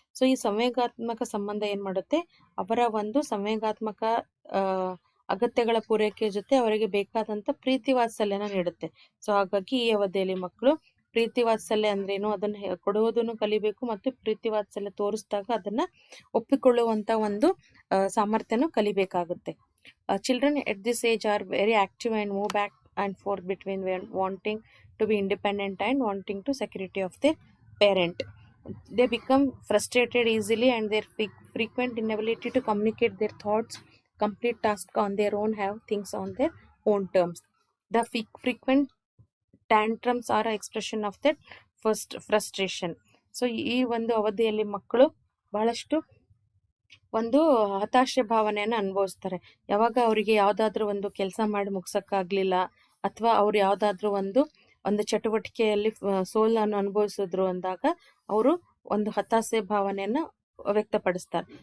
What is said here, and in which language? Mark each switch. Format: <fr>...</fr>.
<kn>So ಈ ಸಂವೇಗಾತ್ಮಕ ಸಂಬಂಧ ಏನ್ ಮಾಡುತ್ತೆ, ಅವರ ಒಂದು ಸಂವೇಗಾತ್ಮಕ ಅಗತ್ಯಗಳ ಪೂರೈಕೆ ಜೊತೆ ಅವರಿಗೆ ಬೇಕಾದಂತ ಪ್ರೀತಿ ವಾತ್ಸಲ್ಯನ ನೀಡುತ್ತೆ. ಸೊ ಹಾಗಾಗಿ ಈ ಅವಧಿಯಲ್ಲಿ ಮಕ್ಕಳು ಪ್ರೀತಿ ವಾತ್ಸಲ್ಯ ಅಂದ್ರೇನು ಅದನ್ನ ಕೊಡುವುದನ್ನು ಕಲಿಬೇಕು, ಮತ್ತು ಪ್ರೀತಿ ವಾತ್ಸಲ್ಯ ತೋರಿಸಿದಾಗ ಅದನ್ನ ಒಪ್ಪಿಕೊಳ್ಳುವಂತ ಒಂದು ಸಾಮರ್ಥ್ಯನು ಕಲಿಬೇಕಾಗುತ್ತೆ.</kn> <en>Children at this age are very active and move back and forth between wanting to be independent and wanting to security of their parent. They become frustrated easily, and their frequent inability to communicate their thoughts, complete tasks on their own, have things on their own terms. The frequent tantrums are an expression of that first frustration.</en> <kn>So ಈ ಒಂದು ಅವಧಿಯಲ್ಲಿ ಮಕ್ಕಳು ಬಹಳಷ್ಟು ಒಂದು ಹತಾಶೆ ಭಾವನೆಯನ್ನು ಅನುಭವಿಸ್ತಾರೆ. ಯಾವಾಗ ಅವರಿಗೆ ಯಾವ್ದಾದ್ರು ಒಂದು ಕೆಲಸ ಮಾಡಿ ಮುಗ್ಸಕ್ಕಾಗ್ಲಿಲ್ಲ, ಅಥವಾ ಅವ್ರು ಯಾವ್ದಾದ್ರು ಒಂದು ಚಟುವಟಿಕೆಯಲ್ಲಿ ಸೋಲನ್ನು ಅನುಭವಿಸಿದ್ರು ಅಂದಾಗ ಅವರು ಒಂದು ಹತಾಶೆ ಭಾವನೆಯನ್ನ ವ್ಯಕ್ತಪಡಿಸ್ತಾರೆ.</kn>